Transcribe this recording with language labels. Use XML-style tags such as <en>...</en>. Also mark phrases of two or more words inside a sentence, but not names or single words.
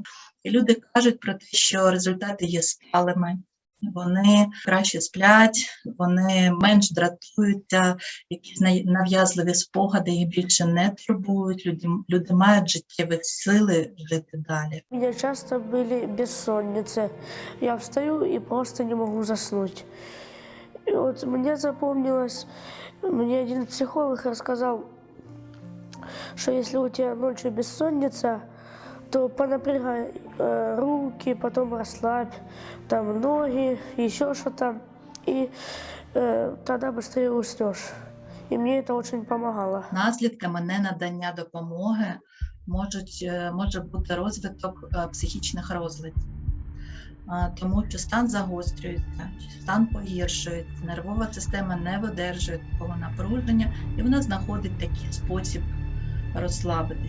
<uk>І люди кажуть про те, що результати є сталими. Вони краще сплять, вони менш дратуються, якісь нав'язливі спогади їх більше не турбують, люди мають життєві сили жити далі.</uk> <ru>У меня часто были бессонницы. Я встаю и просто не могу заснуть. И вот мне запомнилось, мне один психолог рассказал, что если у тебя ночью бессонница, то понапрягай руки, потом расслабь, там ноги, еще что-то, и тогда быстрее уснешь. И мне это очень помогало.</ru> <uk>Наслідками ненадання допомоги може бути розвиток психічних розладів, тому що стан загострюється, стан погіршується, нервова система не видержує такого напруження, і вона знаходить такий спосіб розслабитись.</uk>